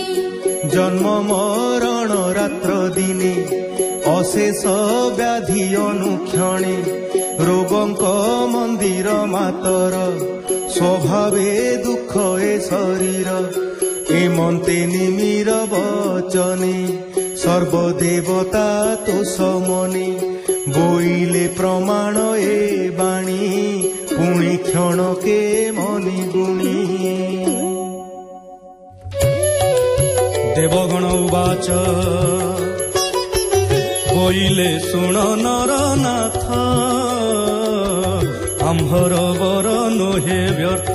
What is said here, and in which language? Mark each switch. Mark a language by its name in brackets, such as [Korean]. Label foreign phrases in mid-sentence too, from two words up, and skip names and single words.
[Odia] ଜନ୍ମ ମରଣ ରାତ୍ର ଦିନେ ଅଶେଷ ବ୍ୟାଧି ଅନୁକ୍ଷଣେ। ରୋଗଙ୍କ ମନ୍ଦିର ମାତର ସ୍ୱଭାବେ ଦୁଖ ଏ ଶରୀର। ଏମନ୍ତେ ନିମିର ବଚନେ ସର୍ବଦେବତା ତୋ ସମନେ। ବୋଇଲେ ପ୍ରମାଣ ଏ ବାଣୀ ପୁଣି କ୍ଷଣ କେ ମନି ଗୁଣି। ଦେବଗଣ ଉବାଚ ବୋଇଲେ ଶୁଣ ନରନାଥ। ଆମ୍ଭର ବର ନୋହେ ବ୍ୟର୍ଥ।